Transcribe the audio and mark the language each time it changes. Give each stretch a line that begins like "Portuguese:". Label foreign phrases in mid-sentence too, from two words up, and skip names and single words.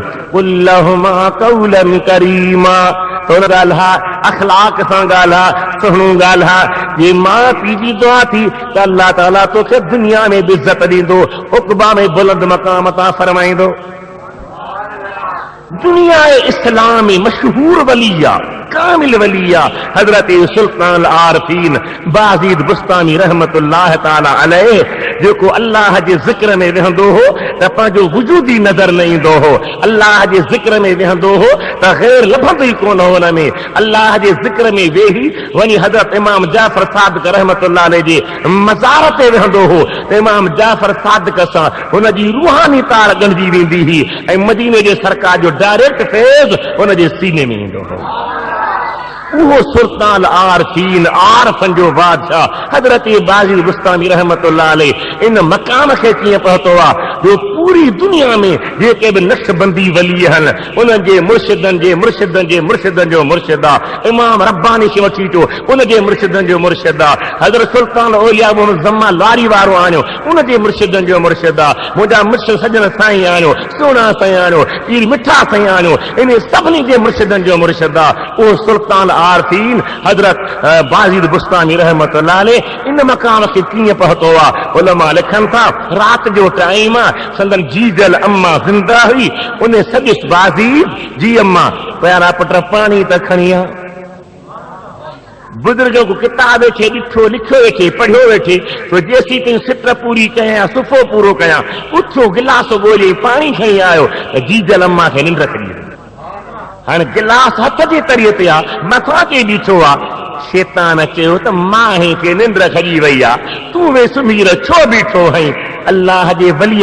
Arabic: قل لهما قولا كريما,
Sindhi: त हुन ॻाल्हा अख़लाक सां ॻाल्हा, सुहिणो ॻाल्हा। जे माउ पीउ जी दुआ थी त अल्लाह ताला तोखे दुनिया में बि इज़त ॾींदो, उक़बा में बुलंद मक़ाम तां फरमाईंदो। दुनिया इस्लाम में मशहूर वलिया, कामिल वलिया हजरत सुल्तान आरफीन बाज़ीद बुस्तामी
Arabic: رحمة الله تعالى عليه,
Sindhi: जेको अल्लाह जे ज़िक्र में वेहंदो हो त पंहिंजो वजूद ई नज़र न ईंदो हो, अल्लाह जे ज़िक्र में वेहंदो हो त ग़ैर लभंदो ई कोन हो हुन में, अल्लाह जे ज़िक्र में वेही वञी हज़रत इमाम जाफ़र सादिक
Arabic: رحمة الله عليه
Sindhi: जे मज़ार ते वेहंदो हो त इमाम जाफ़र सादिक सां हुनजी रूहानी तार ॻंढिजी वेंदी हुई ऐं मदीने जे सरकार जो डायरेक्ट फैज़ हुनजे सीने में ईंदो हो। वो सुल्तान आरफीन आरफन जो बादशाह हजरत बाजी बुस्तामी
Arabic: رحمة الله عليه
Sindhi: इन मकाम खे कीअं पहुतो आहे जो पूरी दुनिया में जेके भी नक्शबंदी वली हन उन जे मुर्शिदन जे मुर्शिदन जे मुर्शिदन जो मुर्शिद आहे इमाम रब्बानी खे वठी अचो उन जे मुर्शिदन जो मुर्शिद आहे हजरत सुल्तान औलिया मोहम्मद ज़म्मा लारी वारो आणियो उन जे मुर्शिदन जो मुर्शिद आहे मुंहिंजा मुर्शिद सजन साईं आणियो सोना साईं आणियो पीर मिठा साईं आणियो इन सभिनी जे मुर्शिदन जो मुर्शिद आहे उहो सुल्तान आरफीन हजरत बाज़ीद बुस्तामी
Arabic: رحمة الله عليه
Sindhi: इन मकाम खे कीअं पहुतो आहे उलमा लिखनि था रात जो टाइम आहे संदन जीजल अम्मा ज़िंदा हुई उन सदिस बाज़ीद जी अम्मा प्यारा पुट पाणी त खणी आ बुजुर्गों को किताब वेठे ॾिठो लिखियो वेठे पढ़ियो वेठे तो जेसी ताईं सिट पूरी कयां सुफ़ो पूरो कयां उथो गिलास ॻोल्हे पाणी खणी आयो त जीजल अम्मा खे निंड खणी हाणे गिलास हथ जे तरीअ ते आहे मथां ते ॾिठो आहे शैतान चयो त मां खे निंड खॼी वई आहे तूं वे सुम्ही रह छो बीठो आहीं अल्लाह जे वलीअ